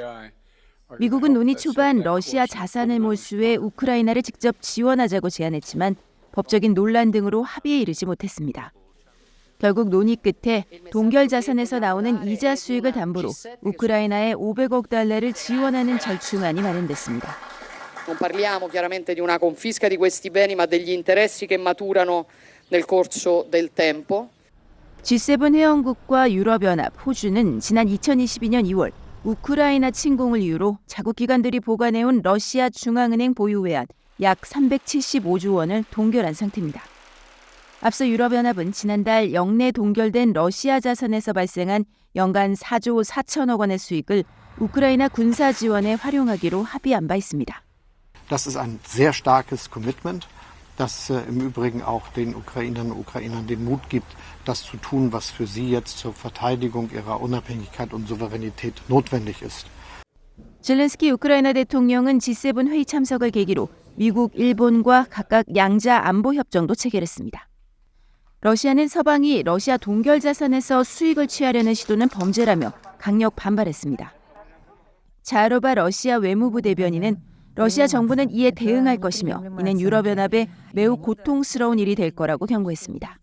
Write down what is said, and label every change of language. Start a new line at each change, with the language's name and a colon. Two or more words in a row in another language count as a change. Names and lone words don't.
Korean: 미국은 논의 초반 러시아 자산을 몰수해 우크라이나를 직접 지원하자고 제안했지만 법적인 논란 등으로 합의에 이르지 못했습니다. 결국 논의 끝에 동결 자산에서 나오는 이자 수익을 담보로 우크라이나에 500억 달러를 지원하는 절충안이 마련됐습니다.
Italian: Non parliamo chiaramente di una confisca di questi beni, ma degli interessi che maturano nel corso del tempo.
Korean: G7 회원국과 유럽연합, 호주는 지난 2022년 2월 우크라이나 침공을 이유로 자국 기관들이 보관해온 러시아 중앙은행 보유 외환 약 375조 원을 동결한 상태입니다. 앞서 유럽연합은 지난달 영내 동결된 러시아 자산에서 발생한 연간 4조 4천억 원의 수익을 우크라이나 군사 지원에 활용하기로 합의한 바 있습니다.
German: Das ist ein sehr starkes Commitment, das im Übrigen auch den Ukrainerinnen und Ukrainern den Mut gibt, das zu tun, was für sie jetzt zur Verteidigung ihrer Unabhängigkeit und Souveränität notwendig ist.
Korean: 젤렌스키 우크라이나 대통령은 G7 회의 참석을 계기로 미국, 일본과 각각 양자 안보 협정도 체결했습니다. 러시아는 서방이 러시아 동결 자산에서 수익을 취하려는 시도는 범죄라며 강력 반발했습니다. 자하로바 러시아 외무부 대변인은 러시아 정부는 이에 대응할 것이며 이는 유럽연합에 매우 고통스러운 일이 될 거라고 경고했습니다.